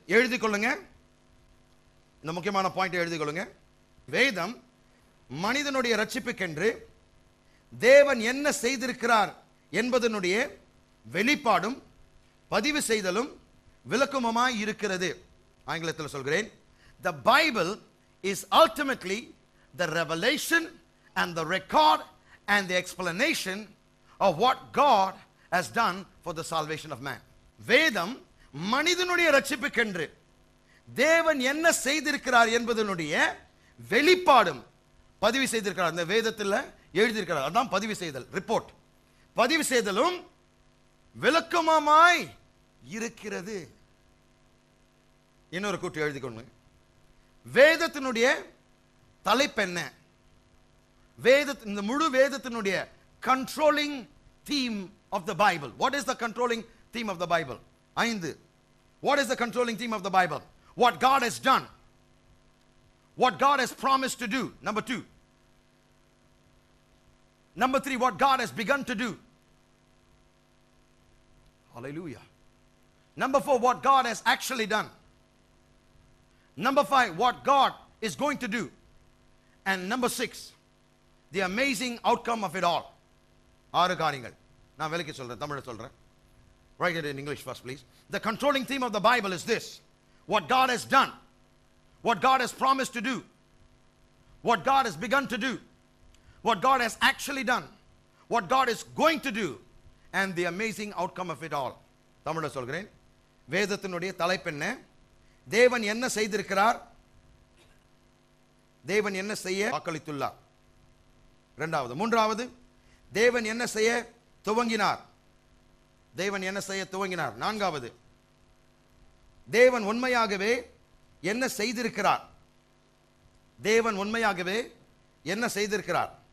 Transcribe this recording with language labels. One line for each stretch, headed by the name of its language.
Tamil: எழுதிக் கொள்ளுங்க, இந்த முக்கியமான பாயிண்ட் எழுதிக் கொள்ளுங்க. வேதம் மனிதனுடைய ரட்சிப்புக்கென்று தேவன் என்ன செய்திருக்கிறார் என்பதனுடைய வெளிப்பாடும் பதிவு செய்தலும் விளக்கமுமாய் இருக்கிறது. ஆங்கிலத்தில் சொல்கிறேன்,
English: the Bible is ultimately the revelation and the record and the explanation of what God has done for the salvation of man.
Tamil: வேதம் மனிதனுடைய ரட்சிப்புக்கென்று தேவன் என்ன செய்திருக்கிறார் என்பதனுடைய வெளிப்பாடும் பதிவு செய்திருக்கிறார். அந்த வேதத்தில் எழுதியிருக்கிறார். அதான் பதிவு செய்தல், ரிப்போர்ட். பதிவு செய்தலும் விளக்கமாய் இருக்கிறது. இன்னொரு கூட்டு எழுதிக்கொண்டு, வேதத்தினுடைய தலைப்பு என்ன? இந்த முழு வேதத்தினுடைய
English: controlling theme of the Bible. What is the controlling theme of the Bible? 5. What is the controlling theme of the Bible? What God has done. What God has promised to do. Number 2. Number 3, what God has begun to do. Hallelujah. Number 4, what God has actually done. Number 5, what God is going to do. And number 6, the amazing outcome of it all.
Tamil: 6 காரியங்கள். நான் விளக்கி சொல்றேன், தமிழ்ல சொல்றேன்.
English: Write it in English first, please. The controlling theme of the Bible is this: what God has done, what God has promised to do, what God has begun to do, what God has actually done, what God is going to do, and the amazing outcome of it all.
Tamil: தமிழ்ல சொல்கிறேன். வேதத்தினுடைய தலைப்பு என்ன? தேவன் என்ன செய்திருக்கிறார், தேவன் என்ன செய்ய வாக்களித்துள்ளார். 2வது. 3வது, தேவன் என்ன செய்ய துவங்கினார், தேவன் என்ன செய்ய துவங்கினார். 4வது, தேவன் உண்மையாகவே என்ன செய்திருக்கிறார், தேவன் உண்மையாகவே என்ன செய்திருக்கிறார்.